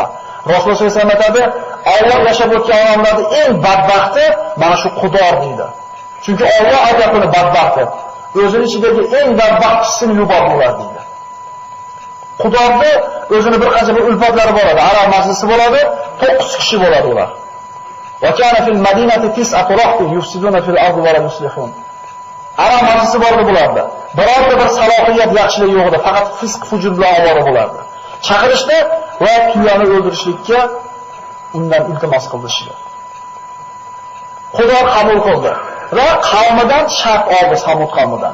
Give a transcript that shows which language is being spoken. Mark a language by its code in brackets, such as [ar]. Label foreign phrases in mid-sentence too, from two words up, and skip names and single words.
[ar] رسول الله صلى الله عليه وسلم [uz] aytadi, Alloh yashab o'tgan odamlarning eng badbaxti mana shu Xudo deydi. Chunki Alloh aytadi badbaxti. O'zining ichidagi eng badbaxt kisini yubordilar deydi. Xudoning o'zini bir qancha bir ulfatlari bo'ladi. Arab majlisi bo'ladi, 9 kishi bo'ladi ular. [ar] وكان في المدينة تسعة رهط يفسدون في الأرض ولا يصلحون. [uz] Arab majlisi bordi bularda. Birorta bir salohiyat yaxshilik yo'q edi, faqat fisq fujur bilan ovora bo'lardi. Chaqirishdi va tuyani o'ldirishlikka undan iltimos qilishdi. Xudo qabul qildi va qavmidan shart oldi, Samud qavmidan.